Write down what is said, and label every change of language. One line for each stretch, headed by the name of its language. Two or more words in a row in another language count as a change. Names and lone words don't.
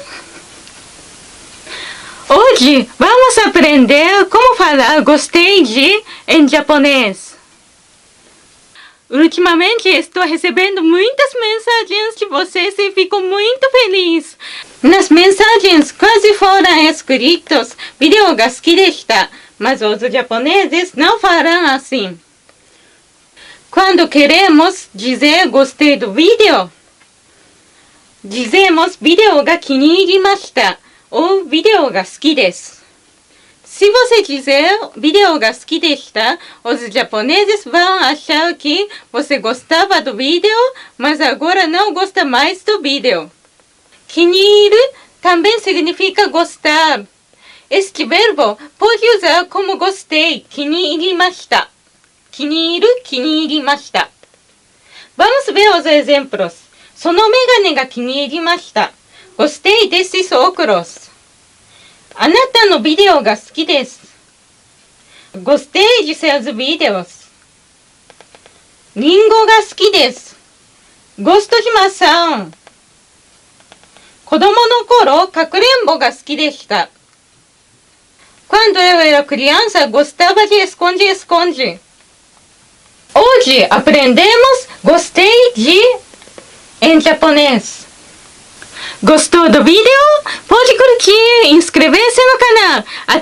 Portuguese: Hoje vamos aprender como falar gostei de em japonês. Ultimamente estou recebendo muitas mensagens de vocês e fico muito feliz. Nas mensagens quase foram escritos
Japanese: ビデオが好きでした,
Portuguese: mas os japoneses não falam assim. Quando queremos dizer gostei do vídeo, dizemos
Japanese: ビデオが気に入りました
Portuguese: ou
Japanese: ビデオが好きです.
Portuguese: Se você dizer
Japanese: ビデオが好きでした,
Portuguese: os japoneses vão achar que você gostava do vídeo, mas agora não gosta mais do vídeo. Kiniiru também significa gostar. Este verbo pode usar como gostei, kiniirimashita.
Japanese: 気に入る、気に入りました.
Portuguese: Vamos ver os exemplos.
Japanese: その眼鏡が気に入りました.
Portuguese: Gostei desses óculos.
Japanese: あなたのビデオが好きです。
Portuguese: Gostei de seus vídeos.
Japanese: リンゴが好きです。
Portuguese: Gosto de maçã.
Japanese: 子供の頃、かくれんぼが好きでした。
Portuguese: Quando eu era criança, gostava de esconde-esconde. Hoje aprendemos gostei de em japonês. Gostou do vídeo? Pode curtir e inscrever-se no canal.